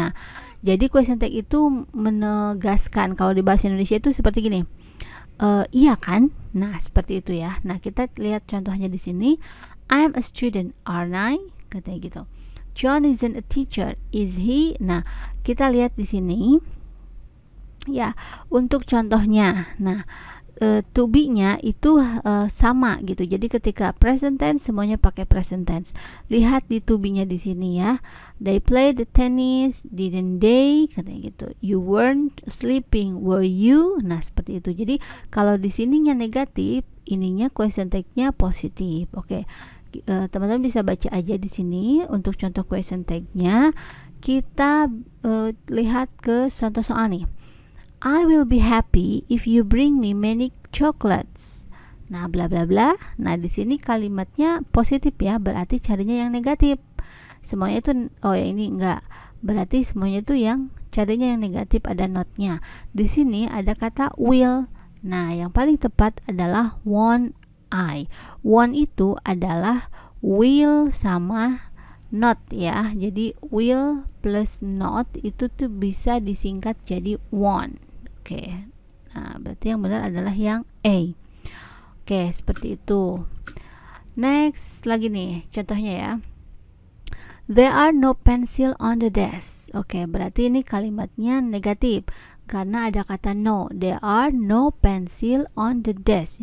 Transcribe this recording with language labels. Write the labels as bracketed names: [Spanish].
[Indonesian] Nah, jadi question tag itu menegaskan. Kalau di bahasa Indonesia itu seperti gini. Iya kan? Nah, seperti itu ya. Nah, kita lihat contohnya di sini. [English] I'm a student, aren't I? [Indonesian] Katanya gitu. [English] John isn't a teacher, is he? [Indonesian] Nah, kita lihat di sini. Ya, untuk contohnya. Nah, to be-nya itu sama gitu. Jadi ketika present tense semuanya pakai present tense. Lihat di to be-nya di sini ya. [English] They played the tennis, didn't they? [Indonesian] Katanya gitu. [English] You weren't sleeping, were you? [Indonesian] Nah, seperti itu. Jadi kalau di sininya negatif, ininya question tag-nya positif. Oke. Teman-teman bisa baca aja di sini untuk contoh question tag-nya. Kita lihat ke contoh soal nih. [English] I will be happy if you bring me many chocolates. [Indonesian] Nah, bla bla bla. Nah, di sini kalimatnya positif ya, berarti carinya yang negatif. Semuanya itu ini enggak. Berarti semuanya itu yang carinya yang negatif, ada not-nya. Di sini ada kata will. Nah, yang paling tepat adalah [English] won't I. [Indonesian] Want itu adalah will sama not ya. Jadi will plus not itu tuh bisa disingkat jadi want. Oke. Nah, berarti yang benar adalah yang A. Oke, seperti itu. Next lagi nih contohnya ya. [English] There are no pencil on the desk. [Indonesian] Oke, berarti ini kalimatnya negatif karena ada kata no. [English] There are no pencil on the desk.